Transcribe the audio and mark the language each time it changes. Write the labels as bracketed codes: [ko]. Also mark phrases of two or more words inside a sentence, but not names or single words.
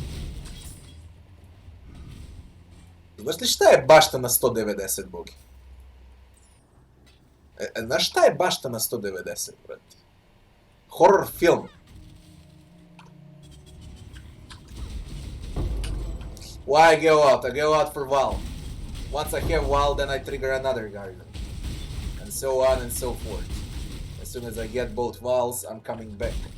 [sr] Znaš li šta je bašta na 190, bogi? Znaš šta je bašta na 190, brate? [en] Horror film. Why I go out? I go out for Val. Once I have Val, then I trigger another garden. And so on and so forth. As soon as I get both Vals, I'm coming back.